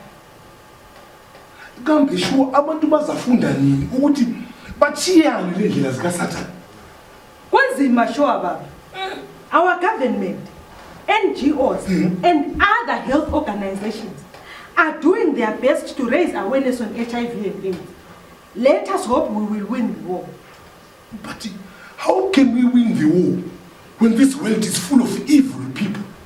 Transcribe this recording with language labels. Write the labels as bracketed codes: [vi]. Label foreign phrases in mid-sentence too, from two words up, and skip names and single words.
[nd] Gambe sure abantu bazafunda nini ukuthi bachiyane lendlela zika Satan. Kwanzima sure baba. [en] Our government, NGOs and other health organizations are doing their best to raise awareness on HIV and AIDS. Let us hope we will win the war. But how can we win the war when this world is full of evil people?